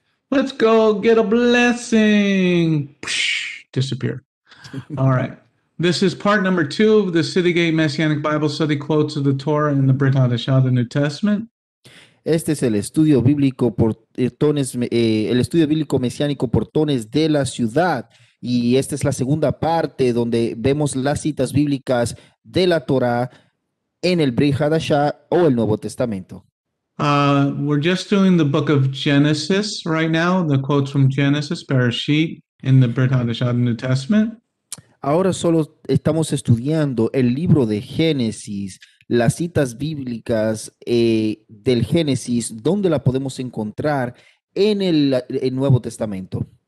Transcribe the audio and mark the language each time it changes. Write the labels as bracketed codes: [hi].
[en] Let's go get a blessing. Disappear. All right. This is part number 2 of the Citygate Messianic Bible Study Quotes of the Torah in the Brit Hadashah, the New Testament. [es] Este es el estudio bíblico el estudio bíblico mesiánico Portones de la Ciudad, y esta es la segunda parte donde vemos las citas bíblicas de la Torah en el Brit Hadashah o el Nuevo Testamento. [en] We're just doing the book of Genesis right now, the quotes from Genesis, Bereshit, in the Brit Hadashah, the New Testament. [es] Ahora solo estamos estudiando el libro de Génesis, las citas bíblicas del Génesis, donde la podemos encontrar en el Nuevo Testamento.